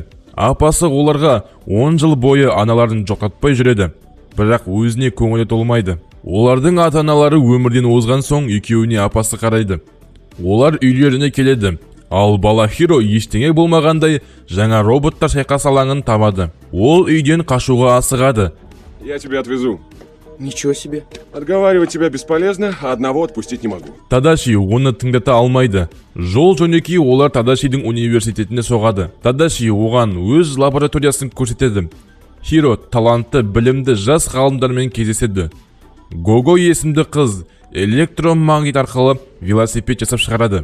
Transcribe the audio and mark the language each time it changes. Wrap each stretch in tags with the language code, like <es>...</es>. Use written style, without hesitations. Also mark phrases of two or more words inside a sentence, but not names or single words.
<kk>Апасы оларға 10 жыл бойы аналарын жоқтатпай жүреді. Бірақ өзіне көңілі толмайды. Олардың ата-аналары өмірден озған соң екеуіне апасы қарайды. Олар үйлеріне келеді. Ал бала Хиро ештеңе болмағандай жаңа роботтар шайқас алаңын табады. Ол үйден қашуға асығады.</kk> <ru>Я тебя отвезу. Ничего себе. Отговаривать тебя бесполезно, а одного отпустить не могу.</ru> <kk>Тадаши оны тыңдата алмайды. Жол жөнекей олар Тадашидің университетіне соғады. Тадаши оған өз лабораториясын көрсетеді. Хиро талантты, білімді жас ғалымдармен кездеседі. Гого есімді қыз электромагнит арқылы велосипед жасап шығарады.</kk>